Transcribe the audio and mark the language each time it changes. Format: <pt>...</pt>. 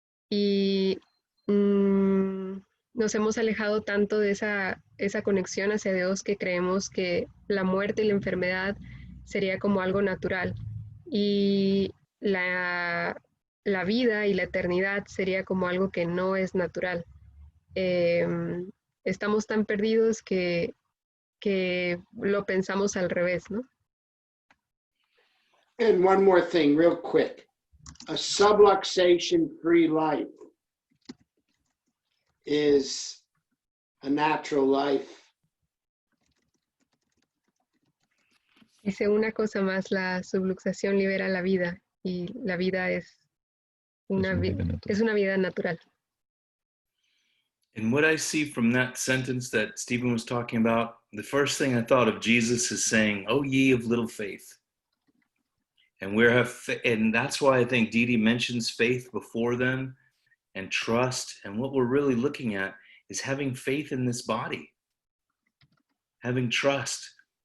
<es>Y nos hemos alejado tanto de esa conexión hacia Dios que creemos que la muerte y la enfermedad sería como algo natural. Y la vida y la eternidad sería como algo que no es natural. Estamos tan perdidos que lo pensamos al revés, ¿no?</es> <en>And one more thing, real quick. A subluxation-free life is a natural life.</en> <es>Dice una cosa más, la subluxación libera la vida y la vida es una vida natural.</es> <en>And what I see from that sentence that Stephen was talking about, the first thing I thought of Jesus is saying, "Oh, ye of little faith." And that's why I think Didi mentions faith before them and trust. And what we're really looking at is having faith in this body, having trust.</en>